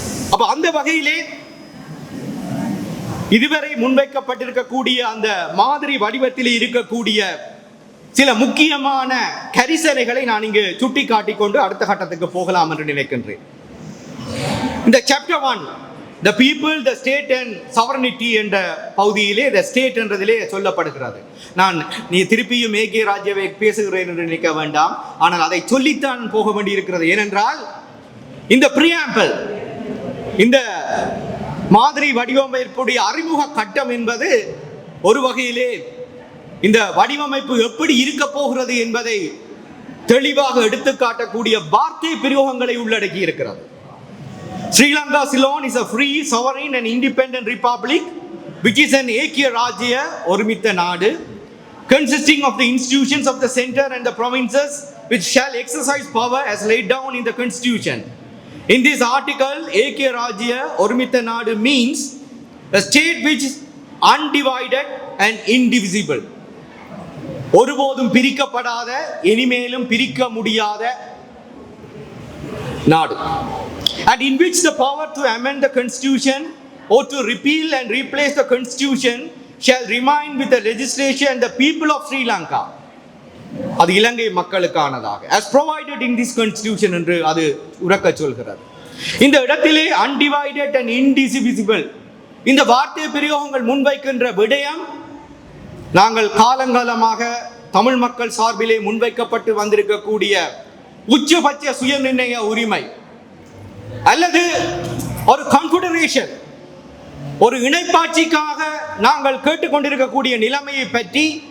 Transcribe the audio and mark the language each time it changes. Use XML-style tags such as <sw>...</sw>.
<ta>அப்ப அந்த வகையிலே இதுவரை முன்வைக்கப்பட்டிருக்கக்கூடிய அந்த மாதிரி வடிவத்தில் இருக்கக்கூடிய சில முக்கியமான கரிசனைகளை நான் இங்கு சுட்டி காட்டிக்கொண்டு அடுத்த கட்டத்துக்கு போகலாம் என்று நினைக்கின்றேன். இந்த chapter 1</ta> <en>the people, the state and sovereignty</en> <ta>என்ற பகுதியிலே</ta> <en>the state</en> <ta>என்றதிலே சொல்லப்படுகிறது. நான் நீ திருப்பியும் ஏகே ராஜ்யவை பேசுகிறேன் என்று நினைக்க வேண்டாம், ஆனால் அதை சொல்லித்தான் போக வேண்டியிருக்கிறது. ஏனென்றால் இந்த preamble, இந்த மாதிரி வடிவமைப்புடைய அறிமுக கட்டம் என்பது ஒரு வகையிலே இந்த வடிவமைப்பு எப்படி இருக்க போகிறது என்பதை தெளிவாக எடுத்து காட்டக்கூடிய வார்த்தை பிரயோகங்களை உள்ளடக்கி இருக்கிறது.</ta> <en>Sri Lanka Ceylon is a free, sovereign and independent republic which is an Ekya Rajya,</en> <ta>ஒருமித்த நாடு,</ta> <en>consisting of the institutions of the center and the provinces which shall exercise power as laid down in the constitution. In this article, Ekya Rajya,</en> <ta>ஒருமித்த நாடு</ta> <en>means a state which undivided and indivisible.</en> <ta>ஒருபோதும் பிரிக்கப்படாத, இனிமேலும் பிரிக்க முடியாத நாடு.</ta> <en>And in which the power to amend the constitution or to repeal and replace the constitution shall remain with the legislation and the people of Sri Lanka.</en> <ta>அது இலங்கை மக்களுக்கானதாக,</ta> <en>as provided in this constitution</en> <ta>என்று அது உரக்க சொல்கிறது. இந்த இடத்திலே</ta> <en>undivided and indivisible</en> <ta>இந்த வார்த்தை பிரயோகங்கள் முன்வைக்கின்ற விடயம் நாங்கள் காலங்காலமாக தமிழ் மக்கள் சார்பிலே முன்வைக்கப்பட்டு வந்திருக்கக்கூடிய உச்சபட்ச சுயநிர்ணய உரிமை அல்லது ஒரு கான்ஃபெடரேஷன், ஒரு இணைப்பாட்சிக்காக நாங்கள் கேட்டுக்கொண்டிருக்கக்கூடிய நிலைமையை பற்றி</ta>